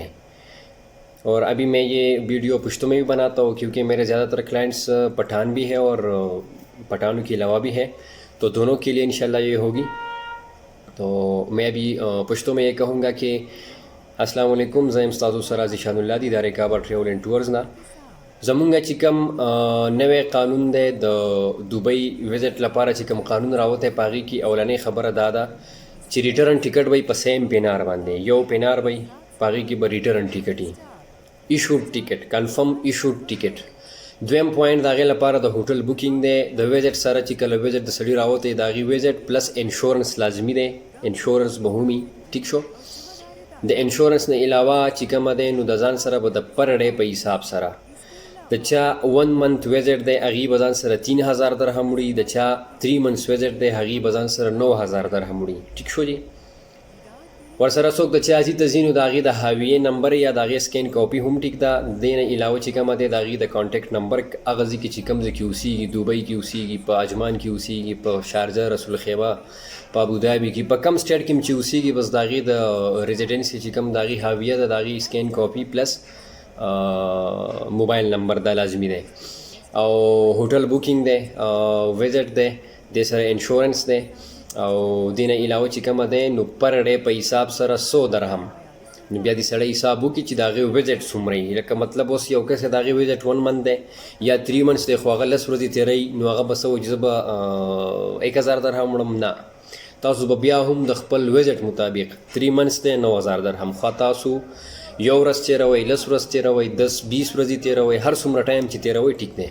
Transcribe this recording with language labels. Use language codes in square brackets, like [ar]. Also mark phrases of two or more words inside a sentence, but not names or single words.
[ur] اور ابھی میں یہ ویڈیو پشتوں میں بھی بناتا ہوں کیونکہ میرے زیادہ تر کلائنٹس پٹھان بھی ہے اور پٹھانوں کے علاوہ بھی ہے، تو دونوں کے لیے انشاءاللہ یہ ہوگی۔ [ps] تو میں ابھی پشتوں میں یہ کہوں گا کہ [ar] السلام علیکم، [ps] زیم استاذ سرا ذیشان اللہ، دیدار کعبہ ٹریول اینڈ ٹورز نا زمونږ چې کوم نوی قانون دی د دبئی وزټ لپاره چې کوم قانون راوتی په هغې کې اولنۍ خبره دا ده چې [en] return ticket [ps] به په سیم پینار باندې، یو پینار به په هغې کې به [en] return ticket [ps] وي، [en] issued ticket, confirm issued ticket. [ps] دویم پوینټ د هغې لپاره د [en] hotel booking [ps] دی، د وزټ سره چې کله وزټ د سړي راوتی د هغې [en] visit plus insurance [ps] لازمي دی، انشورنس به هم وي، ټیک شو۔ د انشورنس نه علاوه چې کومه دی نو د ځان سره به د [en] per day [ps] په حساب سره د چا 1 [en] month visit [ps] دی هغې به ځان سره 3000 درهم وړي، د چا 3 [en] months visit [ps] دی هغې به ځان سره 9000 درهم وړي، ټیک شو جی۔ ورسره څوک د چا ځي ته ځي نو د هغې د حاویې نمبر یا د هغې [en] scan copy [ps] هم ټیک ده۔ دې نه علاوه چې کومه دی د هغې د [en] contact number, [ps] هغه ځای کې چې کوم ځای کې اوسېږي، دوبۍ کې اوسېږي، په اجمان کې اوسېږي، په شارجه، رسول خیمه، په ابوظبي کې، په کم سټیټ کې چې اوسېږي، بس د هغې د ریزیډنسي چې کوم د هغې حاویه ده د هغې [en] scan copy plus mobile number [ps] دا لازمی دی۔ او [en] hotel booking [ps] دی، وزٹ دی، د سره انشورنس دی، او دې نه علاوه چې کومه دی نو [en] per day [ps] په حساب سره 100 درهم۔ نو بیا دې سړی حساب وکړي چې د هغې وزټ څومره وي، لکه مطلب اوس یو کس د هغې وزټ 1 منتھ دی یا 3 منتھس دی خو هغه 10 ورځې تېروي، نو هغه به څه وایي چې زه به 1000 درهم وړم، نه، تاسو به بیا هم د خپل وزټ مطابق 3 منتھس دی 9000 درهم، خوا تاسو یو ورځ تېروئ، 10 ورځ تېروئ، 10 20 ورځې تېروئ، هر څومره ټایم چې تېروئ ټیک دی۔